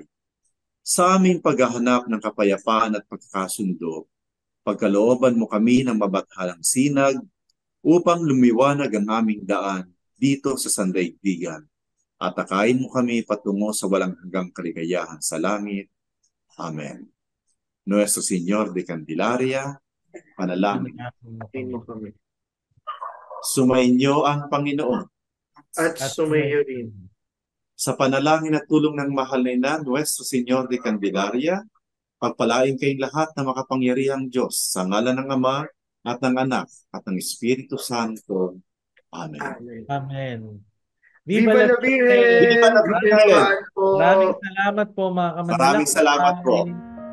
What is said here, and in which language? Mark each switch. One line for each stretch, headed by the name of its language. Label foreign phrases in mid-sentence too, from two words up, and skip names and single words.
Filipino: Sa aming paghahanap ng kapayapaan at pagkakasundo, pagkalooban mo kami ng mabathalang sinag upang lumiwanag ang aming daan dito sa sandaigdigan. At akayin mo kami patungo sa walang hanggang kaligayahan sa langit. Amen. Nuestro Señor de Candelaria, panalangin. Mo kami. Sumainyo ang Panginoon. At sumayo rin. Sa panalangin at tulong ng mahal na ina, Nuestro Señor de Candelaria, pagpalain kayong lahat na makapangyarihang Diyos sa ngalan ng Ama at ng Anak at ng Espiritu Santo. Amen. Amen. Amen.
Spanish: Viva la Virgen! Viva la Virgen!
Filipino: Maraming Maraming salamat po, mga kamanlalakbay. Maraming salamat po.